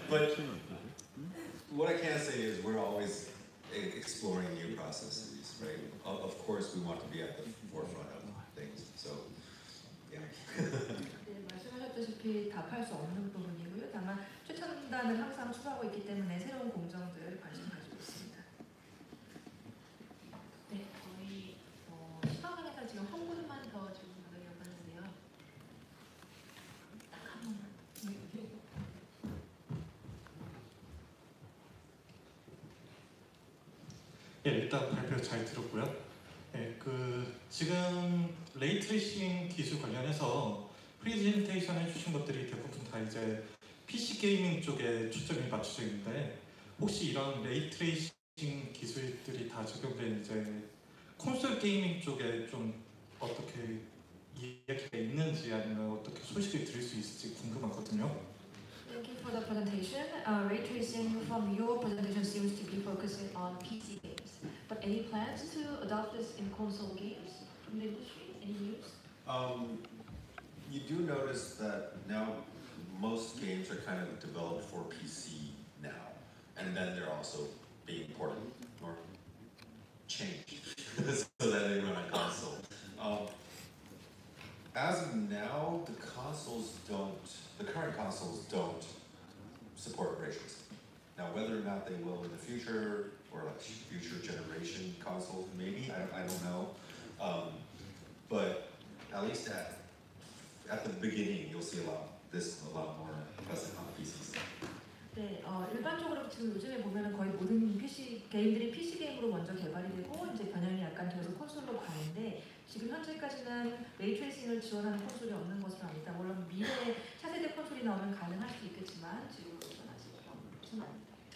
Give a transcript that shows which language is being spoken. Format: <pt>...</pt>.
<en>But what I can say is we're always exploring new processes, right? Of course, we want to be at the forefront of things. So, yeah.</en> <ko>네, 말씀하셨다시피 답할 수 없는 부분이고요. 다만 최첨단을 항상 추구하고 있기 때문에 새로운 공정들 관심 가지고 있습니다. 네, 저희 시간 관계상 지금 한 분만 더 질문 받으려고 하는데요. 딱 한 번만. 예, 일단 발표 잘 들었고요. 예, 지금 레이트레이싱 기술 관련해서 프레젠테이션 해주신 것들이 대부분 다 이제 PC 게이밍 쪽에 초점이 맞춰져 있는데 혹시 이런 레이트레이싱 기술들이 다 적용된 이제 콘솔 게이밍 쪽에 좀 어떻게 이야기가 있는지 아니면 어떻게 소식을 들을 수 있을지 궁금하거든요.</ko> <en>Thank you for the presentation. Ray tracing from your presentation seems to be focusing on PC games. But any plans to adopt this in console games from the industry? Any news? You do notice that now most games are kind of developed for PC now, and then they're also being ported or changed so that they run on console. As of now, the current consoles don't support ray tracing. Now, whether or not they will in the future, or like future generation consoles, maybe, I don't know. But at least at the beginning, you'll see a lot more present on PCs.</en> <ko>네, 일반적으로 지금 요즘에 보면은 거의 모든 게임들이 PC 게임으로 먼저 개발이 되고 이제 변형이 약간 되어서 콘솔로 가는데 지금 현재까지는 레이트레이싱을 지원하는 콘솔이 없는 것으로 압니다. 물론 미래에 차세대 콘솔이 나오면 가능할 수 있겠지만 지금으로서는 아직 그런 것은 아닙니다.</ko>